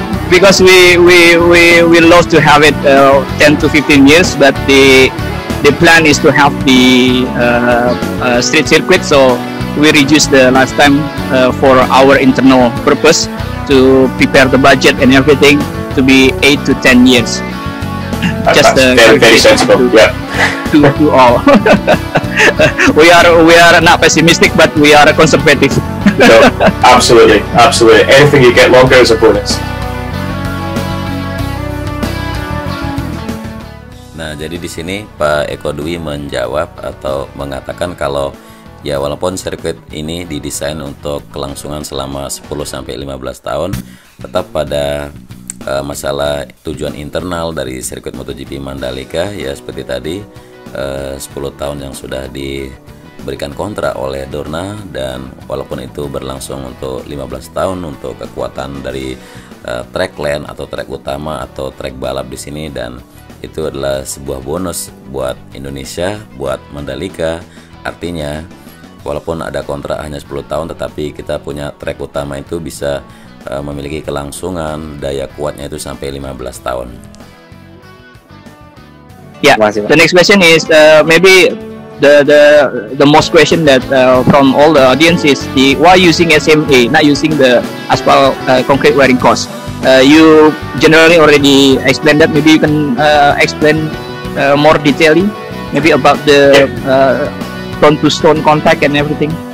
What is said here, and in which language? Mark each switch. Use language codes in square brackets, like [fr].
[en] because we love to have it 10 to 15 years, but the plan is to have the street circuit, so we reduce the lifetime for our internal purpose to prepare the budget and everything to be 8 to 10 years. Just very sensible. Yeah. To all. we are not pessimistic, but we are conservative. No, absolutely. Anything you get longer is a bonus. [id] Nah, jadi di sini Pak Eko Dwi menjawab atau mengatakan kalau ya walaupun sirkuit ini didesain untuk kelangsungan selama 10-15 tahun, tetap pada masalah tujuan internal dari sirkuit MotoGP Mandalika ya seperti tadi 10 tahun yang sudah diberikan kontrak oleh Dorna, dan walaupun itu berlangsung untuk 15 tahun untuk kekuatan dari track lane atau track utama atau track balap di sini, dan itu adalah sebuah bonus buat Indonesia, buat Mandalika. Artinya walaupun ada kontrak hanya 10 tahun, tetapi kita punya track utama itu bisa memiliki kelangsungan daya kuatnya itu sampai 15 tahun. [en] Yeah, the next question is maybe the most question that from all the audience is why using SMA, not using the asphalt concrete wearing cost. You generally already explained that. Maybe you can explain more detailing, maybe about the stone to stone contact and everything.